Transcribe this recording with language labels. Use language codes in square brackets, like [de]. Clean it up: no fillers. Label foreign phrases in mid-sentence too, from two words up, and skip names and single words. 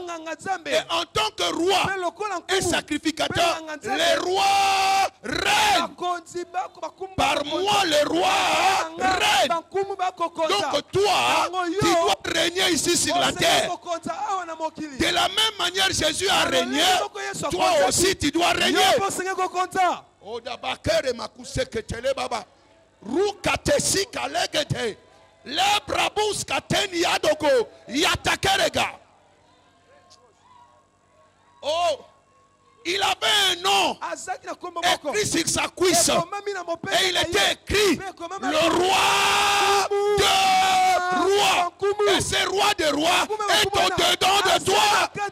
[fr] Et en tant que roi et sacrificateur, les rois règnent. Par moi, les rois règnent. Donc toi, tu dois régner ici sur la terre. De la même manière, Jésus a régné. Toi aussi, tu dois régner. Oh, d'abakere makuseke tele baba. Rukatesi kalegete. Le brabus kateni yadoko. Yatakerega. Oh. Il avait un nom écrit sur sa cuisse. Et il était écrit le roi de rois. Et ce roi de rois est au-dedans de toi.